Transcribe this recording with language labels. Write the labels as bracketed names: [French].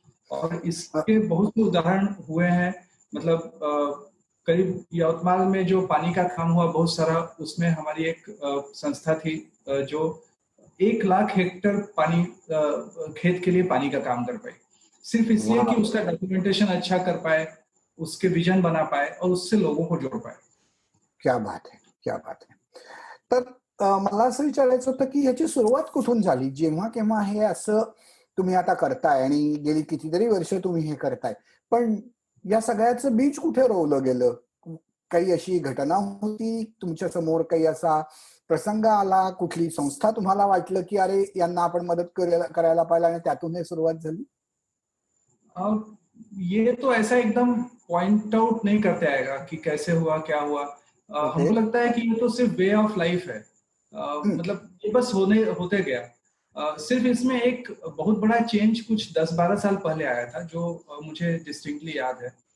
[Hindi] और इसके बहुत से उदाहरण हुए हैं. मतलब करीब यवतमाल में जो पानी का काम हुआ बहुत सारा, उसमें हमारी एक संस्था थी जो 1 लाख हेक्टेयर पानी खेत के लिए पानी का काम कर पाई, सिर्फ इसलिए कि उसका डॉक्यूमेंटेशन अच्छा कर पाए, उसके विजन बना पाए और उससे लोगों को जोड़ पाए. क्या बात है, क्या बात है. [Marathi] तर मला असं विचारायचं होतं की ह्याची सुरुवात कुठून झाली, जेव्हा केव्हा हे असं तुम्ही आता करताय आणि गेली कितीतरी वर्ष तुम्ही हे करताय, पण या सगळ्याचं बीज कुठे रोवलं गेलं? काही अशी घटना होती तुमच्या समोर, काही असा प्रसंग आला, कुठली संस्था तुम्हाला वाटलं की अरे यांना आपण मदत करायला पाहिजे आणि त्यातून हे सुरुवात झाली? [Hindi] ये तो ऐसा एकदम पॉइंट आउट नहीं करते आएगा कि कैसे हुआ, क्या हुआ. हमको लगता है कि ये तो सिर्फ वे ऑफ लाइफ है. मतलब ये बस होते गया. सिर्फ इसमें एक बहुत बड़ा चेंज कुछ 10-12 साल पहले आया था जो मुझे डिस्टिंक्टली याद है.